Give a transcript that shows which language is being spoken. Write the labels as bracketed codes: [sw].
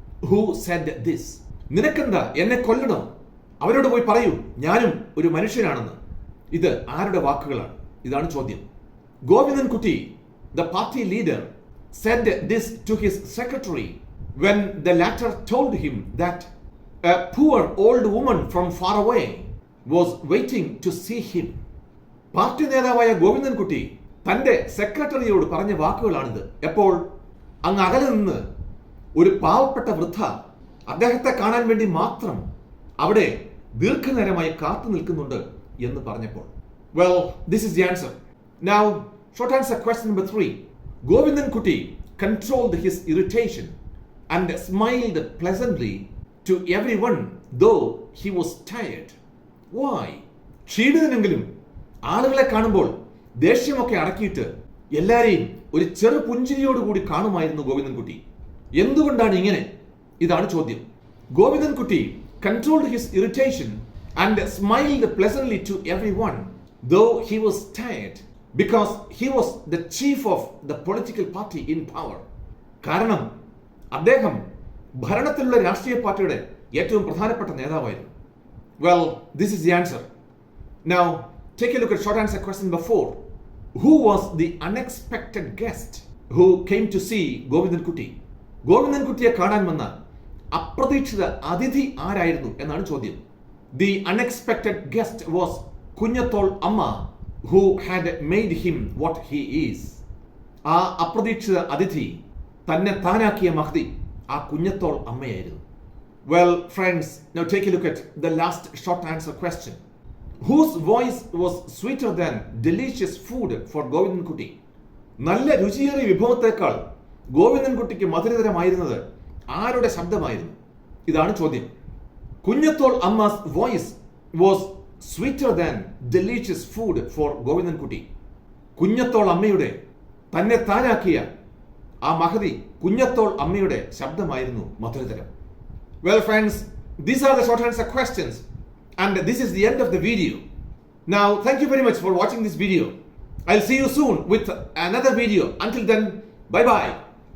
[en] Who said this? [ml] നിനക്കെന്താ എന്നെ കൊല്ലണോ? അവരോട് പോയി പറയൂ ഞാനും ഒരു മനുഷ്യനാണെന്ന്. ഇത് ആരുടെ വാക്കുകളാണ്? ഇതാണ് ചോദ്യം. [en] Govindhankutti, the party leader, said this to his secretary when the latter told him that a poor old woman from far away was waiting to see him. [ml] Party നേതാവായ ഗോവിന്ദൻകുട്ടി തന്റെ സെക്രട്ടറിയോട് പറഞ്ഞ വാക്കുകളാണിത്. എപ്പോൾ? അങ്ങ് അകലെ നിന്ന് ഒരു പാവപ്പെട്ട വൃദ്ധ അദ്ദേഹത്തെ കാണാൻ വേണ്ടി മാത്രം അവിടെ ദീർഘനേരമായി കാത്തു നിൽക്കുന്നുണ്ട് എന്ന് പറഞ്ഞപ്പോൾ. [en] Well, this is the answer. Now, short answer question number 3. Govindhankutti controlled his irritation and smiled pleasantly to everyone though he was tired. Why? [ml] ക്ഷീണിതനെങ്കിലും ആളുകളെ കാണുമ്പോൾ ദേഷ്യമൊക്കെ അടക്കിയിട്ട് എല്ലാരെയും ഒരു ചെറു പുഞ്ചിരിയോടുകൂടി കാണുമായിരുന്നു ഗോവിന്ദൻകുട്ടി. എന്തുകൊണ്ടാണ് ഇങ്ങനെ? ഇതാണ് ചോദ്യം. [en] Govindankutty controlled his irritation and smiled pleasantly to everyone though he was tired because he was the chief of the political party in power. [ml] കാരണം അദ്ദേഹം ഭരണത്തിലുള്ള രാഷ്ട്രീയ പാർട്ടിയുടെ ഏറ്റവും പ്രധാനപ്പെട്ട നേതാവായിരുന്നു. [en] Well, this is the answer. Now, take a look at short answer question number 4. Who was the unexpected guest who came to see Govindhankutti? [ml] ഗോവിന്ദൻകുട്ടിയെ കാണാൻ വന്ന അപ്രതീക്ഷിത അതിഥി ആരായിരുന്നു എന്നാണ് ചോദ്യം. [en] The unexpected guest was Kunhathol Amma, who had made him what he is. [ml] ആ അപ്രതീക്ഷിത അതിഥി തന്നെ താനാക്കിയ മഹതി ആ കുഞ്ഞത്തോൾ അമ്മയായിരുന്നു. [en] Well, friends, now take a look at the last short answer question. Whose voice was sweeter than delicious food for Govindhankutti? [ml] നല്ല രുചിയേറിയ വിഭവത്തെക്കാൾ ഗോവിന്ദൻകുട്ടിക്ക് മധുരതരമായിരുന്നത് ആരുടെ ശബ്ദമായിരുന്നു? ഇതാണ് ചോദ്യം. [en] Kunjathol Amma's voice was sweeter than delicious food for Govindankutty. [ml] കുഞ്ഞത്തോൾ അമ്മയുടെ തന്നെ താനാക്കിയ ആ മഹതി കുഞ്ഞത്തോൾ അമ്മയുടെ ശബ്ദമായിരുന്നു മധുരതരം. [en] Well, friends, these are the short answer questions and this is the end of the video. Now, thank you very much for watching this video. I'll see you soon with another video. Until then, bye bye.